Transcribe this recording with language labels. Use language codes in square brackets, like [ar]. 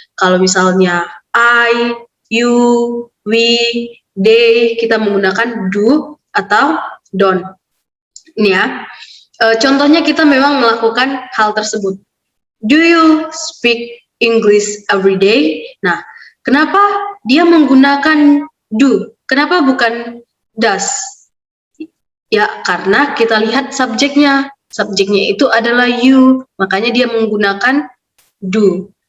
[id] Kalau misalnya I, you, we, they, kita menggunakan do atau don't. Ini ya. Contohnya kita memang melakukan hal tersebut. [en] Do you speak English every day? [id] Nah, kenapa dia menggunakan do? Kenapa bukan does? Ya, karena kita lihat subjeknya. Subjeknya itu adalah you, makanya dia menggunakan do.